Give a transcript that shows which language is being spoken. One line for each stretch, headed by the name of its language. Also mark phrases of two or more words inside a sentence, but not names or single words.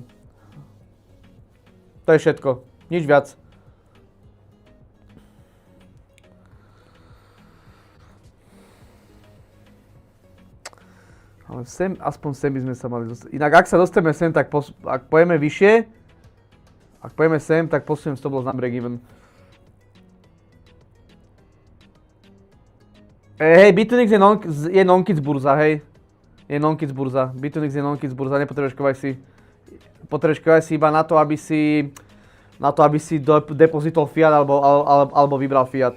Slovak: To je všetko, nič viac. Ale sem, aspoň sem by sme sa mali dostať. Inak ak sa dostaneme sem, tak ak pojeme vyššie, ak pojeme sem, tak posuniem
English: stop loss
Slovak: na
English: break even.
Slovak: Hej, Bitunix je non-kids burza, hej. Je non-kids burza. Bitunix je non-kids burza, nepotrebuješ KYC. Potrebuješ KYC iba na to, aby si depozitol fiat alebo vybral fiat.